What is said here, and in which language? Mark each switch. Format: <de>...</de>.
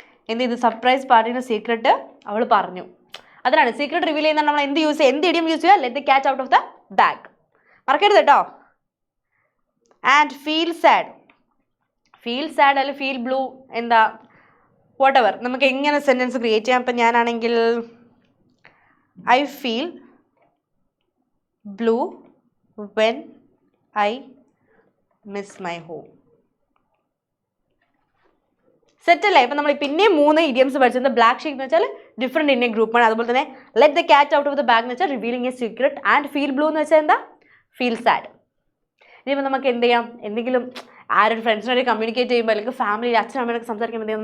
<ml>എന്ത് ചെയ്തു? സർപ്രൈസ് പാർട്ടിയുടെ സീക്രട്ട് അവൾ പറഞ്ഞു. അതിനാണ് സീക്രട്ട് റിവീൽ ചെയ്യുന്ന നമ്മൾ എന്ത് യൂസ് ചെയ്യുക? എന്ത് ഇഡിയം യൂസ് ചെയ്യുക? Let the cat out of the bag. മറക്കരുത് കേട്ടോ. And feel sad. Feel sad അല്ലെങ്കിൽ ഫീൽ ബ്ലൂ, എന്താ വാട്ട് എവർ, നമുക്ക് എങ്ങനെ സെൻറ്റൻസ് ക്രിയേറ്റ് ചെയ്യാം? അപ്പം ഞാനാണെങ്കിൽ</ml> <en>I feel blue when I miss my home.</en> <ml>Set അല്ലേ? ഇപ്പം നമ്മൾ പിന്നെ 3 ഇഡിയംസ് പഠിച്ചത്. ബ്ലാക്ക് ഷീപ്പ് എന്ന് വെച്ചാൽ ഡിഫറെൻറ്റ് ഇൻ എ ഗ്രൂപ്പാണ്. അതുപോലെ തന്നെ let the cat out of the bag എന്ന് വെച്ചാൽ revealing A secret. And feel blue എന്ന് വെച്ചാൽ എന്താ? Feel sad. ഇനിയിപ്പോൾ നമുക്ക് എന്ത് ചെയ്യാം? എന്തെങ്കിലും ആരൊരു ഫ്രണ്ട്സിനോട് കമ്മ്യൂണിക്കേറ്റ് ചെയ്യുമ്പോൾ അല്ലെങ്കിൽ ഫാമിലി അച്ഛനമ്മയോടൊക്കെ സംസാരിക്കുമ്പോൾ എന്ത് ചെയ്യാം?</ml>